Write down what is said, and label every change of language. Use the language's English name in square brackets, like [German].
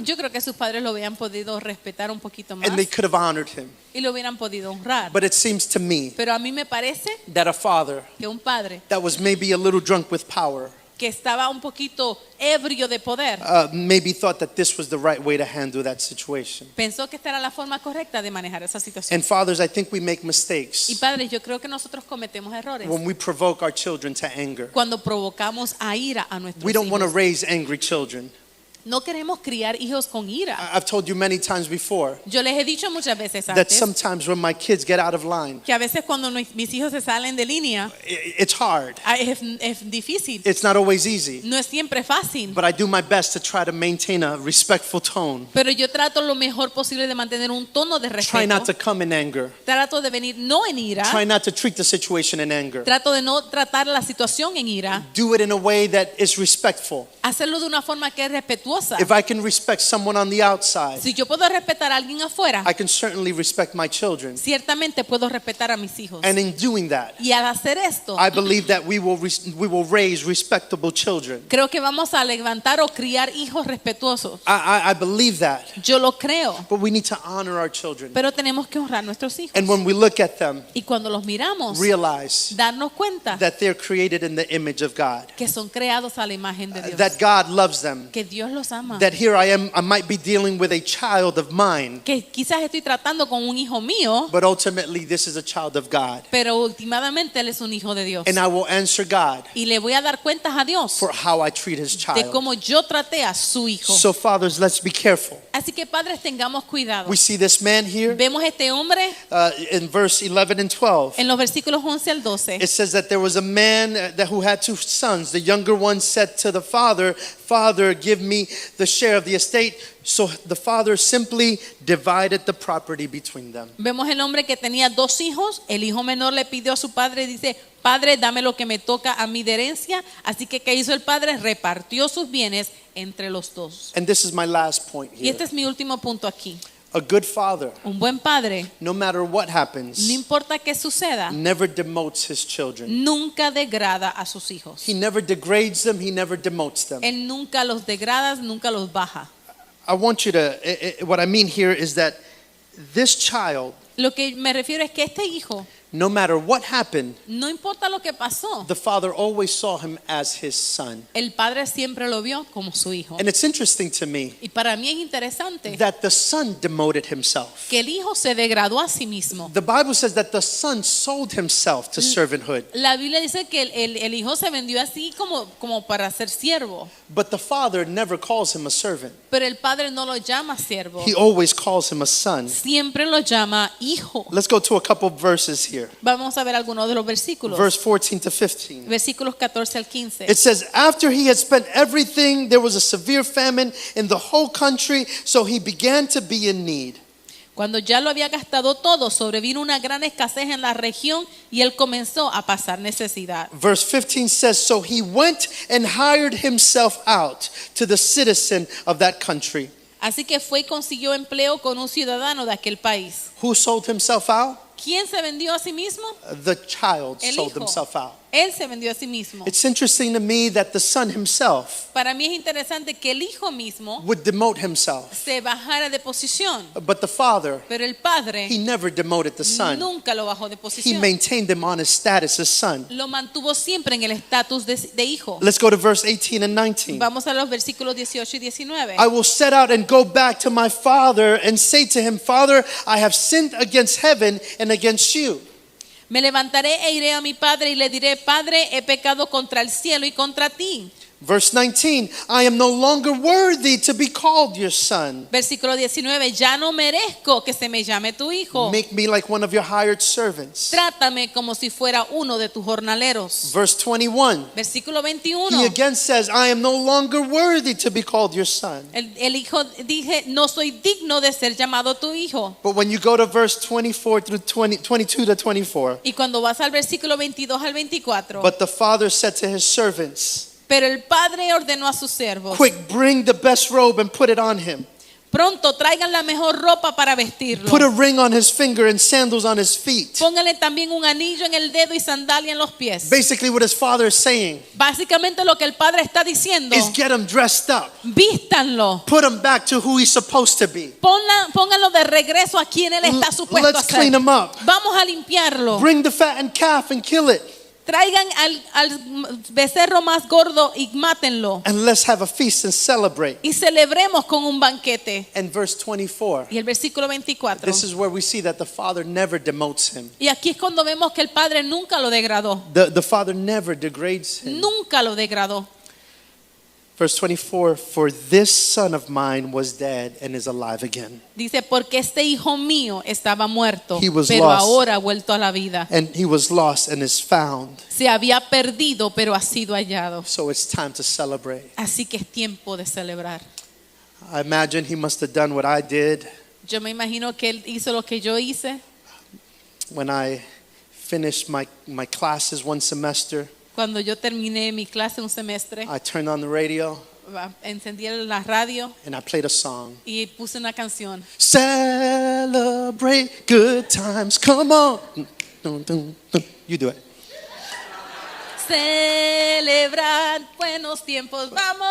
[Spanish] yo creo que sus padres lo hubieran podido respetar un poquito más [English] And they could have honored him. [Spanish] y lo hubieran podido honrar. [English] But it seems to me [Spanish] Pero a mí me parece [English] that a father [Spanish] que un padre [English] that was maybe a little drunk with power [Spanish] que estaba un poquito ebrio de poder [English] maybe thought that this was the right way to handle that situation. [Spanish] pensó que esta era la forma correcta de manejar esa situación. [English] And fathers, I think we make [Spanish] Y [English] mistakes [Spanish] padres, yo creo que nosotros cometemos errores [English] when we provoke our children to anger. [Spanish] cuando provocamos a ira a nuestros [English] We don't want to [Spanish] hijos. [English] raise angry children. [Spanish] No queremos criar hijos con ira. [English] I've told you many times before [Spanish] Yo les he dicho muchas veces [English] that [Spanish] antes [English] sometimes when my kids get out of line, [Spanish] que a veces cuando mis hijos se salen de línea [English] it's hard. [Spanish] es difícil. [English] It's not always easy. [Spanish] No es siempre fácil. [English] But I do my best to try to maintain a respectful tone. [Spanish] Pero yo trato lo mejor posible de mantener un tono de [English] Try not to [Spanish] respeto. [English] come in anger. [Spanish] Trato de venir no en ira. [English] Try not to treat the situation in anger. [Spanish] Trato de no tratar la situación en ira. [English] Do it in a way that is respectful. [Spanish] Hacerlo de una forma que es respetuosa. [English] If I can respect someone on the outside, [Spanish] Si yo puedo respetar a alguien afuera, [English] I can certainly respect my children. [Spanish] ciertamente puedo respetar a mis hijos. [English] And in doing that, [Spanish] Y al hacer esto, [English] I believe that we will raise respectable children. [Spanish] creo que vamos a levantar o criar hijos respetuosos. [English] I believe that. [Spanish] Yo lo creo, [English] But we need to honor our children. [Spanish] pero tenemos que honrar a nuestros hijos. [English] And when we look at them, [Spanish] Y cuando los miramos, [English] realize [Spanish] darnos cuenta [English] that they're created in the image of God. [Spanish] que son creados a la imagen de Dios. [English] That God loves them. [Spanish] Que Dios los ama. [English] That here I might be dealing with a child of mine, [Spanish] Que quizás estoy tratando con un hijo mío, [English] but ultimately this is a child of God. [Spanish] pero últimamente él es un hijo de Dios. [English] And I will answer God [Spanish] Y le voy a dar cuentas a Dios [English] for how I treat his [Spanish] de [English] child. [Spanish] cómo yo traté a su hijo. [English] So fathers, let's be careful. [Spanish] Así que padres, tengamos cuidado. [English] We see this man here [Spanish] Vemos este hombre [English] in verse 11 and 12. [Spanish] en los versículos 11 al 12. [English] It says that there was a man who had two sons. The younger one said to the father, "Father, give me the share of the estate." So the father simply divided the property between them. [Spanish] Vemos el hombre que tenía 2 hijos. El hijo menor le pidió a su padre y dice: Padre, dame lo que me toca a mí de herencia. Así que, ¿qué hizo el padre? Repartió sus bienes entre los 2. [English] And this is my last point [Spanish] Y [English] here. [Spanish] este es mi último punto aquí. [English] A good father, [Spanish] Un buen padre, [English] no matter what [Spanish] no [English] happens, [Spanish] importa qué suceda, [English] never demotes his children. [Spanish] nunca degrada a sus hijos. [English] He never degrades them, he never demotes them. [Spanish] Él nunca los degrada, nunca los baja. [English] I want you to, what I mean here is that this child, [Spanish] Lo que me refiero es que este hijo, [English] no matter what happened, [Spanish] no importa lo que pasó, [English] the father always saw him as his son. [Spanish] el padre siempre lo vio como su hijo. [English] And it's interesting to me [Spanish] Y para mí es interesante [English] that the son demoted himself. [Spanish] que el hijo se degradó a sí mismo. [English] The Bible says that the son sold himself to servanthood, [Spanish] La Biblia dice que el hijo se vendió así como para ser siervo, [English] but the father never calls him a servant. [Spanish] pero el padre no lo llama siervo, [English] He always calls him a son. [Spanish] siempre lo llama hijo. [English] Let's go to a couple of verses here. [Spanish] Vamos a ver algunos de los versículos. [English] Verse 14 to 15. [Spanish] Versículos 14 al 15. [English] It says, after he had spent everything, there was a severe famine in the whole country, so he began to be in need. [Spanish] Cuando ya lo había gastado todo, sobrevino una gran escasez en la región y él comenzó a pasar necesidad. [English] Verse 15 says, so he went and hired himself out to the citizen of that country. [Spanish] Así que fue y consiguió empleo con un ciudadano de aquel país. [English] Who sold himself out? [Spanish] ¿Quién se vendió a sí mismo? [English] The child [Spanish] El [English] sold [Spanish] hijo. [English] himself out. [Spanish] Él se vendió a sí mismo. [English] It's interesting to me that the son himself [Spanish] Para mí es interesante que el hijo mismo [English] would demote himself, [Spanish] se bajara de posición, [English] but the father, [Spanish] pero el padre [English] he never demoted the son. [Spanish] nunca lo bajó de [English] He [Spanish] posición. [English] maintained him on his status as son. [Spanish] Lo mantuvo siempre en el estatus de hijo. [English] Let's go to verse 18 and 19. [Spanish] Vamos a los versículos 18 y 19. [English] I will set out and go back to my father and say to him, Father, I have sinned against heaven and against you. [Spanish] Me levantaré e iré a mi padre y le diré: Padre, he pecado contra el cielo y contra ti. [English] Verse 19, I am no longer worthy to be called your son. [Spanish] Versículo 19. Ya no merezco que se me llame tu hijo. [English] Make me like one of your hired servants. [Spanish] Trátame como si fuera uno de tus jornaleros. [English] Verse 21, [Spanish] Versículo [English] he [Spanish] 21. [English] again says, I am no longer worthy to be called your son. [Spanish] El hijo dije: no soy digno de ser llamado tu hijo. [English] But when you go to verse 24 through 22 to 24, [Spanish] Y cuando vas al versículo 22 al 24. [English] but the father said to his servants, [Spanish] Pero el padre ordenó a sus siervos: [English] quick, bring the best robe and put it on him. [Spanish] pronto traigan la mejor ropa para vestirlo. [English] Put a ring on his finger and sandals on his feet. [Spanish] Póngale también un anillo en el dedo y sandalia en los pies. [English] Basically, what his father is saying [Spanish] Básicamente lo que el padre está diciendo: [English] is get him dressed up, [Spanish] vístanlo, [English] put him back to who he's supposed to be. [Spanish] pónganlo de regreso a quien él está supuesto a [English] Let's [Spanish] ser. [English] clean him up. [Spanish] Vamos a limpiarlo. [English] Bring the fattened calf and kill it, [Spanish] Traigan al becerro más gordo y mátenlo. [English] and let's have a feast and celebrate. [Spanish] Y celebremos con un banquete. [English] And verse 24, [Spanish] Y el versículo 24. [English] this is where we see that the father never demotes him. [Spanish] Y aquí es cuando vemos que el padre nunca lo degradó. [English] The father never degrades him. [Spanish] Nunca lo degradó. [English] Verse 24, for this son of mine was dead and is alive again. [Spanish] Dice: porque este hijo mío estaba muerto, [English] He was [Spanish] pero [English] lost. [Spanish] ahora ha vuelto a la vida. [English] And he was lost and is found. [Spanish] Se había perdido, pero ha sido hallado. [English] So it's time to celebrate. [Spanish] Así que es tiempo de celebrar. [English] I imagine he must have done what I did [Spanish] Yo me imagino que él hizo lo que yo hice [English] when I finished my classes one semester. [Spanish] cuando yo terminé mi clase un semestre. [English] I turned on the radio [Spanish] Encendí la radio [English] and I played a song. [Spanish] y puse una canción. [English] Celebrate good times. Come on. Dun, dun, dun. You do it. [Spanish] Celebrar buenos tiempos, vamos.